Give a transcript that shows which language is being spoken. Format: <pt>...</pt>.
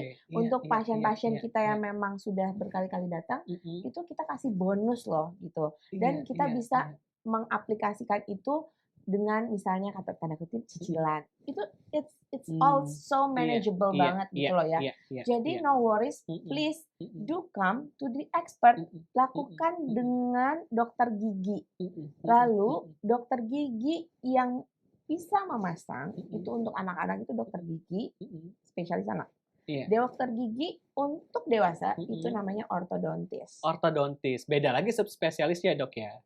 <id>Untuk pasien-pasien kita yang memang sudah berkali-kali datang, itu kita kasih bonus loh gitu. Dan kita bisa mengaplikasikan itu dengan misalnya kata tanda kutip cicilan. Itu</id> <en>it's all so manageable</en> <id>banget gitu loh ya.</id> <en>Jadi no worries, please do come to the expert.</en> <id>Lakukan dengan dokter gigi. Lalu dokter gigi yang bisa memasang itu untuk anak-anak itu dokter gigi spesialis anak. Dokter gigi untuk dewasa itu namanya ortodontis. Ortodontis, beda lagi subspesialisnya dok ya?</id>